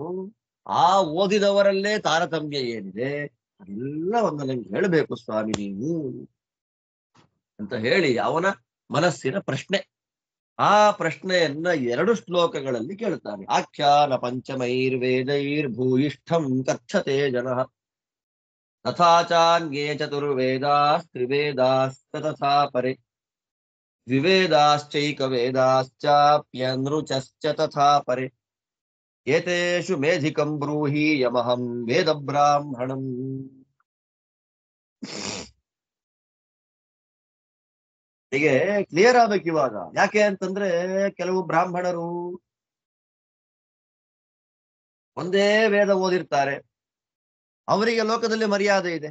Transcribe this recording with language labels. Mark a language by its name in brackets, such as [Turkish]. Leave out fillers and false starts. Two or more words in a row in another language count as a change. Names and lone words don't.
[Kannada] ಆ ಓದಿದವರಲ್ಲೇ ತಾರತಮ್ಯ ಏನಿದೆ ಅದೆಲ್ಲ ಒಂದು ನಂಗೆ ಹೇಳಬೇಕು ಸ್ವಾಮಿ ನೀವು ಅಂತ ಹೇಳಿ ಅವನ ಮನಸ್ಸಿನ ಪ್ರಶ್ನೆ. ಆ ಪ್ರಶ್ನೆಯನ್ನ 2 ಶ್ಲೋಕಗಳಲ್ಲಿ ಕೇಳ್ತಾನೆ. [Sanskrit] ಆಖ್ಯಾನ ಪಂಚಮೈರ್ವೇದೈರ್ಭೂಯಿಷ್ಠಂ ಕಥ್ಯತೆ ಜನಃ ತಥಾಚಾನ್ಯೇ ಚತುರ್ವೇದಾಸ್ತ್ರಿವೇದಾಸ್ತಥಾ ಪರೆ ದ್ವಿವೇದಾಶ್ಚೈಕವೇದಾಶ್ಚಾಪ್ಯನೃಚಶ್ಚ ತಥಾ ಪರೆ ಏತೇಷು ಮೇಧಿಕಂ ಬ್ರೂಹಿ ಯಮಹಂ ವೇದ ಬ್ರಾಹ್ಮಣಂ. [Kannada] ಹೀಗೆ ಕ್ಲಿಯರ್ ಆಗ್ಬೇಕು ಇವಾಗ. ಯಾಕೆ ಅಂತಂದ್ರೆ ಕೆಲವು ಬ್ರಾಹ್ಮಣರು ಒಂದೇ ವೇದ ಓದಿರ್ತಾರೆ, ಅವರಿಗೆ ಲೋಕದಲ್ಲಿ ಮರ್ಯಾದೆ ಇದೆ.